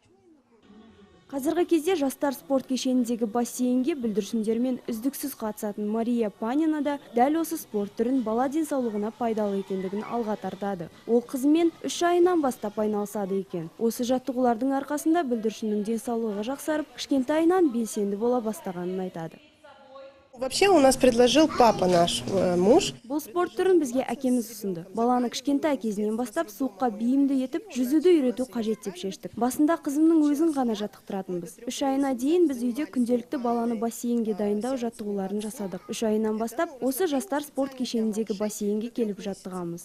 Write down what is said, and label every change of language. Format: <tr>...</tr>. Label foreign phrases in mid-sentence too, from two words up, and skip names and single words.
<kk>Қазіргі кезде жастар спорт кешеніндегі бассейнге бүлдіршіндермен үздіксіз қатысатын Мария Панина да дәл осы спорт түрін бала денсаулығына пайдалы екендігін алға тартады. Ол қызымен 3 айынан бастап айналысады екен. Осы жаттығулардың арқасында бүлдіршіннің денсаулығы жақсарып, кішкентайынан белсенді бола бастағанын айтады.</kk> <ru>Вообще у нас предложил папа наш муж.</ru> <kk>Бұл спорт түрін бізге әкеміз ұсынды. Баланы кішкентай кезінен бастап суыққа бейімді етіп, жүзуді үйрету қажет деп шештік. Басында қызымның өзін ғана жаттықтыратынбыз. 3 айына дейін біз үйде күнделікті баланы бассейнге дайындау жаттығуларын жасадық. 3 айынан бастап осы жастар спорт кешеніндегі бассейнге келіп жаттығамыз.</kk>